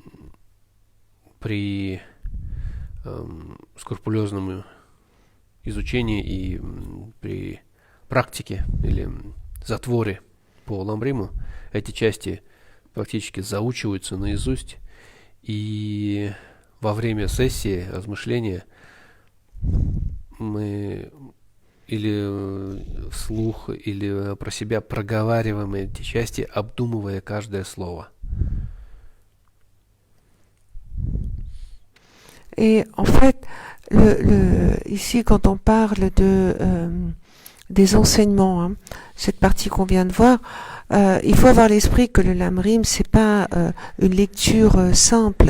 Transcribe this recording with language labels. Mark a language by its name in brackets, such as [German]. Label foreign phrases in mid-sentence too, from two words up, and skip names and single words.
[Russian] при скрупулезном изучении и при практике или затворе по ламбриму эти части практически заучиваются наизусть, и во время сессии размышления мы или вслух, или про себя проговариваем эти части, обдумывая каждое слово. [French] Et en fait, ici, quand on parle des enseignements, cette partie qu'on vient de voir, il faut avoir l'esprit que le lamrim, c'est pas une lecture simple.